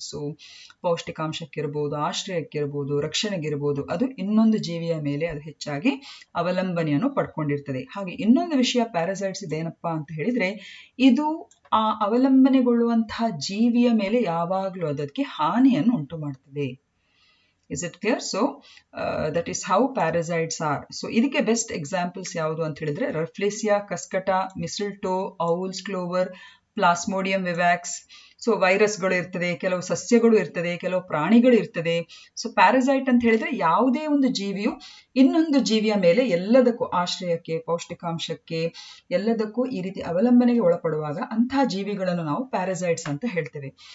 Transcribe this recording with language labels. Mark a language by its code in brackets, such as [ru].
[kn] So ಪೌಷ್ಟಿಕಾಂಶಕ್ಕಿರ್ಬೋದು, ಆಶ್ರಯಕ್ಕಿರ್ಬೋದು, ರಕ್ಷಣೆಗಿರ್ಬೋದು, ಅದು ಇನ್ನೊಂದು ಜೀವಿಯ ಮೇಲೆ ಅದು ಹೆಚ್ಚಾಗಿ ಅವಲಂಬನೆಯನ್ನು ಪಡ್ಕೊಂಡಿರ್ತದೆ. ಹಾಗೆ ಇನ್ನೊಂದು ವಿಷಯ ಪ್ಯಾರಸೈಟ್ಸ್ ಇದೇನಪ್ಪಾ ಅಂತ ಹೇಳಿದ್ರೆ, ಇದು ಆ ಅವಲಂಬನೆಗೊಳ್ಳುವಂತಹ ಜೀವಿಯ ಮೇಲೆ ಯಾವಾಗಲೂ ಅದಕ್ಕೆ ಹಾನಿಯನ್ನು ಉಂಟು ಮಾಡ್ತದೆ. [en] Is it clear? So that is how parasites are. [kn] So ಇದಕ್ಕೆ ಬೆಸ್ಟ್ ಎಕ್ಸಾಂಪಲ್ಸ್ ಯಾವುದು ಅಂತ ಹೇಳಿದ್ರೆ ರಫ್ಲೇಸಿಯಾ, ಕಸ್ಕಟ, ಮಿಸ್ಲ್ಟೋ, ಔಲ್ಸ್ ಕ್ಲೋವರ್, ಪ್ಲಾಸ್ಮೋಡಿಯಂ ವಿವ್ಯಾಕ್ಸ್. ಸೊ ವೈರಸ್ಗಳು ಇರ್ತದೆ, ಕೆಲವು ಸಸ್ಯಗಳು ಇರ್ತದೆ, ಕೆಲವು ಪ್ರಾಣಿಗಳು ಇರ್ತದೆ. ಸೊ ಪ್ಯಾರಸೈಟ್ ಅಂತ ಹೇಳಿದ್ರೆ ಯಾವುದೇ ಒಂದು ಜೀವಿಯು ಇನ್ನೊಂದು ಜೀವಿಯ ಮೇಲೆ ಎಲ್ಲದಕ್ಕೂ ಆಶ್ರಯಕ್ಕೆ, ಪೌಷ್ಟಿಕಾಂಶಕ್ಕೆ ಎಲ್ಲದಕ್ಕೂ ಈ ರೀತಿ ಅವಲಂಬನೆಗೆ ಒಳಪಡುವಾಗ ಅಂತಹ ಜೀವಿಗಳನ್ನು ನಾವು ಪ್ಯಾರಸೈಟ್ಸ್ ಅಂತ ಹೇಳ್ತೇವೆ.